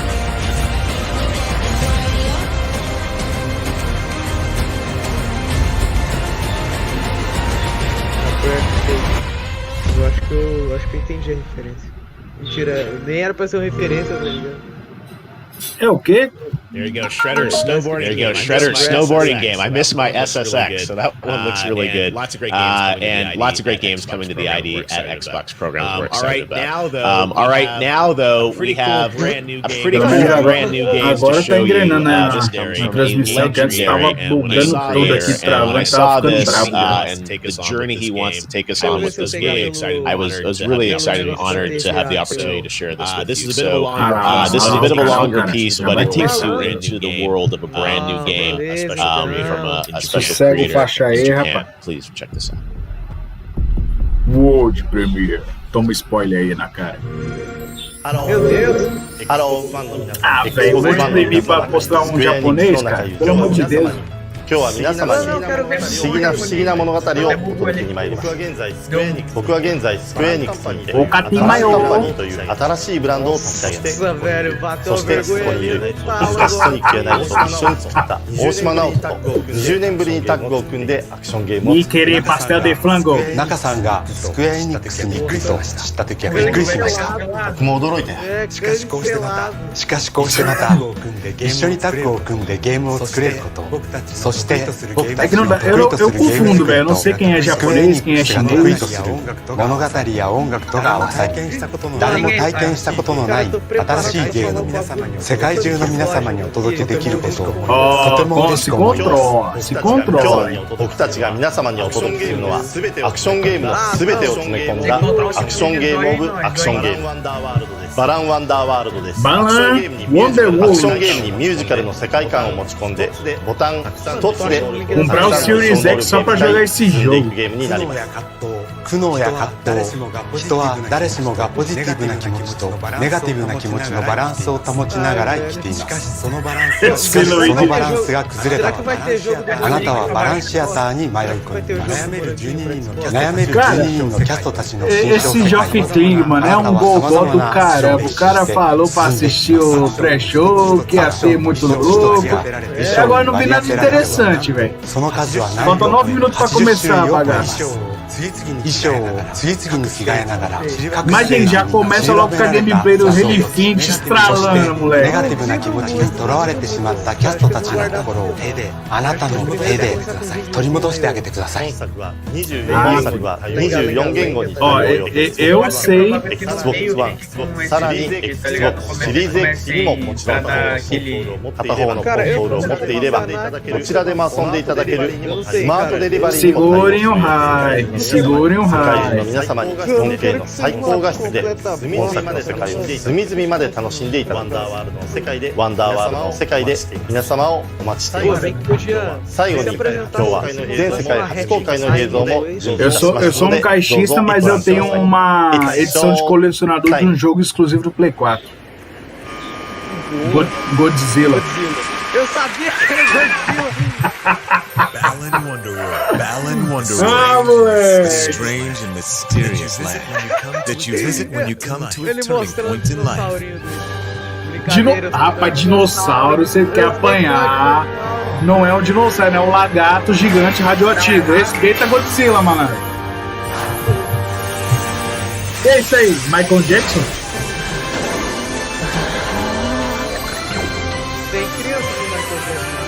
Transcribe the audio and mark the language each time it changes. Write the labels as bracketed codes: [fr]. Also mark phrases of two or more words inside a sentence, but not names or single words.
[pt] Eu acho que eu entendi a referência. Mentira, nem era pra ser uma referência, tá ligado? É o quê? [en] There you go, Shredder snowboarding game. I missed my SSX, so that one looks really good. Lots of great games and lots of great games coming to the ID at Xbox program. We're excited about. All right, now though, we have a pretty cool brand new game to show you. Legendary, and when I saw this and the journey he wants to take us on with this game, I was really excited and honored to have the opportunity to share this with you. So this is a bit of a longer piece, but it takes you into the world of a brand new game from a special creator, Japan. Please check this out. World Premiere. [pt] Toma spoiler aí na cara. Meu Deus! Ah, velho, [en] World Premiere [pt] pra mostrar um japonês, cara? Pelo amor de Deus. [ja] 今日は皆様に不思議な物語をお届けに参ります。僕は現在スクエアエニックスにてアトラスカンパニーという新しいブランドを立ち上げます。そしてそこにいるソニックやナイトと一緒に作った大島直人と20年ぶりにタッグを組んでアクションゲームを作りました。中さんがスクエアエニックスに行くと知った時はびっくりしました。僕も驚いて、しかしこうしてまた一緒にタッグを組んでゲームを作れること、そして [pt] É que não dá, eu confundo, velho. Eu não sei quem é japonês, quem é chinês. [ja] 物語や音楽とが合わさり、誰も体験したことのない新しいゲームを世界中の皆様にお届けできることをとても嬉しく思います。今日僕たちが皆様にお届けするのはアクションゲームの全てを詰め込んだアクションゲームオブアクションゲームバランワンダーワールドです。アクションゲームにミュージカルの世界観を持ち込んでボタン一つで [pt] comprar o Series X só pra jogar esse jogo. [ja] ゲームになります。苦悩や葛藤、人は誰しもがポジティブな気持ちとネガティブな気持ちのバランスを保ちながら生きています。しかしそのバランスが崩れた場合、あなたはバランシアターに迷い込みます。悩める12人のキャストたちの [pt] Esse Joffrey Ting, mano, é um gogó do caramba. O cara falou pra assistir o pré-show, que ia ser muito louco. E agora não vi nada interessante, velho. Faltam 9 minutos pra começar a bagaça. Mas gente, já começa logo com a gameplay do Relifinte estralando, moleque. [ja] ネガティブな気持ちにとらわれてしまったキャストたちの心をあなたの手で取り戻してあげてください。本作は24言語に対応予定。 [pt] Eu sei. [ja] Xbox One、さらに Xbox シリーズ X にももちろん片方のコンソールを持っていればこちらでも遊んでいただけるスマートデリバリーにも対応。 [pt] Segurem o [ja] 世界中の [pt] raio. [ja] 皆様に 4K の最高画質で本作の世界を隅々まで楽しんでいただきます。ワンダーワールドの世界で皆様をお待ちしています。最後に今日は全世界初公開の映像も準備いたしま [pt] Eu [ja] す [pt] sou [ja] の [pt] um [ja] で [pt] caixista, mas eu tenho uma edição de colecionador de um jogo exclusivo do Play 4. Godzilla. Eu sabia que era Balan Wonderworld. Ah, moleque. [en] A strange and mysterious land that you visit when you come to a turning point in life. [pt] Rapaz, dinossauro, você quer apanhar. Não é um dinossauro, é um lagarto gigante radioativo. Respeita Godzilla, malandro. E é isso aí, Michael Jackson? Tem criança do Michael Jackson.